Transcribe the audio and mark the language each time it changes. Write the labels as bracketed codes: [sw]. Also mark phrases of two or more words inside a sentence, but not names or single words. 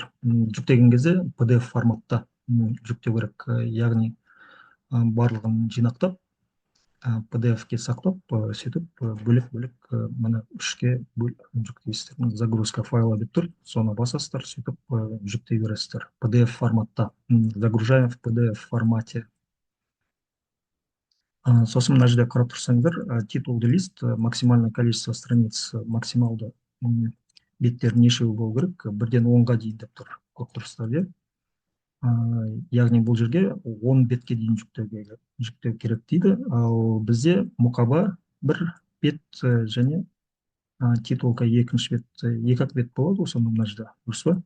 [kk] Жүктеген кезде PDF форматта жүктеу керек, яғни барлығын жинақтап, PDF-ке сақтап, сөйтіп бөлек-бөлек мына 3-ке жүктейсіздер. [ru] Загрузка файла [kk] деп тұр, соны басасыздар, сөйтіп жүктей бересіздер. PDF форматта. [ru] Загружаем в PDF формате. [kk] Сосын мына жерде қарап тұрсаңыздар, титулды лист, [ru] максимальное количество страниц, [kk] максималды беттер нешеу болу керек, 1-ден 10-ға дейін деп тұр. Көп тұрсыздар, яғни бұл жерге 10 бетке дейін жүктеу керек дейді. Ал бізде мұқаба 1 бет және титулка 2-ші бет, 2-ақ бет болады осы мына жерде, дұрыс па?